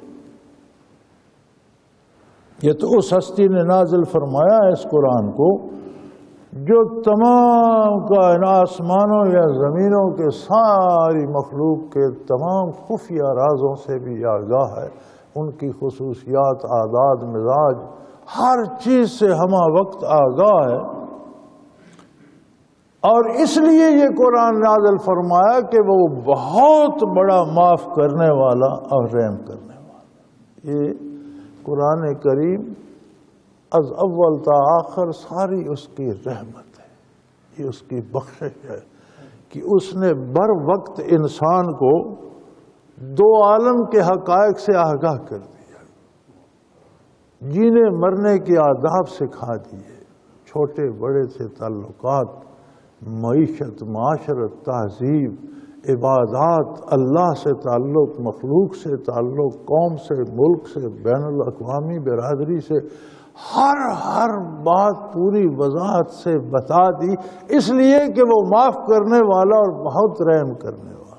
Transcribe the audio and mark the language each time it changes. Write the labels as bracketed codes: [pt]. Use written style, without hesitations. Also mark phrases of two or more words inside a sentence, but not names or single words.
[ur] یہ تو اس ہستی نے نازل فرمایا ہے اس قرآن کو جو تمام آسمانوں یا زمینوں کے ساری مخلوق کے تمام خفیہ رازوں سے بھی آگاہ ہے، ان کی خصوصیات، عادات، مزاج، ہر چیز سے ہمہ وقت آگاہ ہے۔ اور اس لیے یہ قرآن نازل فرمایا کہ وہ بہت بڑا معاف کرنے والا اور رحم کرنے والا۔ یہ قرآن کریم از اول تا آخر ساری اس کی رحمت ہے، یہ اس کی بخشش ہے کہ اس نے بر وقت انسان کو دو عالم کے حقائق سے آگاہ کر دیا، جینے مرنے کے آداب سکھا دیے، چھوٹے بڑے سے تعلقات، معیشت، معاشرت، تہذیب، عبادات، اللہ سے تعلق، مخلوق سے تعلق، قوم سے، ملک سے، بین الاقوامی برادری سے، ہر بات پوری وضاحت سے بتا دی، اس لیے کہ وہ معاف کرنے والا اور بہت رحم کرنے والا۔